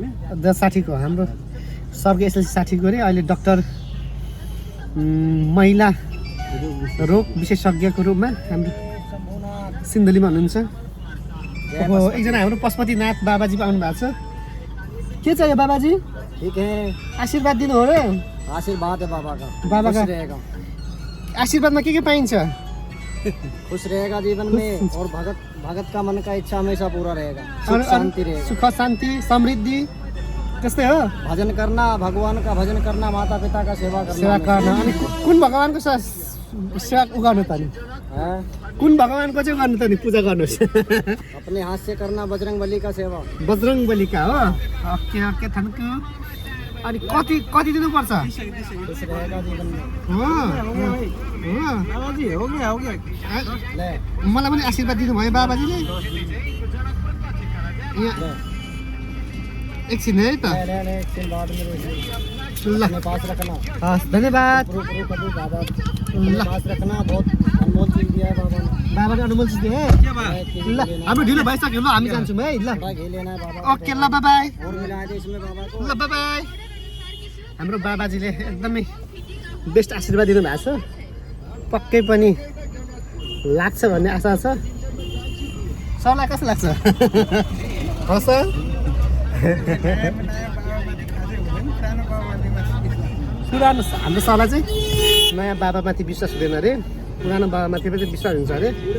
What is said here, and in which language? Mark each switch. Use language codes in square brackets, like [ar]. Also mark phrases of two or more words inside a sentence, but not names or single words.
[ne] 60 को हाम्रो सरको एसएलसी 60 को अरे। अहिले डाक्टर महिला रोग विशेषज्ञको रूपमा हाम्रो सिन्धुलीमा हुनुहुन्छ। अब एकजना हाम्रो पशुपतिनाथ बाबाजी पनि आउनु भएको छ। के चाहियो बाबाजी? [hi] ठीक है, [ne] आशीर्वाद दिनु हो रे। [hi] आशीर्वाद है बाबा का। बाबा का खुश रहेगा, [ne] आशीर्वादमा के पाइन्छ? [hi] खुश रहेगा जीवन में और भगत का मन का इच्छा हमेशा पूरा रहेगा, और सुख शांति रहेगा। [ne] सुख शान्ति समृद्धि त्यस्तै हो। [hi] भजन करना, भगवान का भजन करना, माता पिता का सेवा करना। [ne] सेवा गर्न। अनि कुन भगवानको सेवा गर्नु त नि? हैं? कुन भगवानको चाहिँ गर्नु त नि? पूजा गर्नुहोस्। [hi] अपने हाथ से करना बजरंगबली का सेवा। [ne] बजरङ्गबलीका हो। [en] okay okay thank you. [ne] अनि कति कति दिनुपर्छ? [hi] खुश रहेगा जीवन में। [ne] हो [hi] बाबाजी हो गया ले [ne] मलाई पनि आशीर्वाद दिनुभयो बाबाजीले। यहाँ एकछिन है त। [hi] ले एकछिन बाद में [ne] ल [hi] अपने पास रखना। [ne] हस् धन्यवाद। [hi] कभी बाबा [ne] ल [hi] पास रखना, बहुत अनमोल चीज दिया है बाबा ने। [ne] बाबाले अनमोल चिज दिए। ल हाम्रो ढिलो भइसक्यो, ल हामी जान्छौँ है। ल [hi] थोड़ा घी लेना है बाबा। [ne] ओके ल [en] bye bye. [hi] और मिला दे इसमें बाबा को। [ne] ल [en] bye bye. [ne] हाम्रो बाबाजीले एकदमै बेस्ट आशीर्वाद दिनुभएको छ। पक्कै पनि लाग्छ भन्ने आशा छ। सरलाई कस्तो लाग्छ? हस् पुरानो हाम्रो सरलाई चाहिँ नयाँ बाबामाथि विश्वास हुँदैन अरे, पुरानो बाबामाथि पनि विश्वास हुन्छ अरे।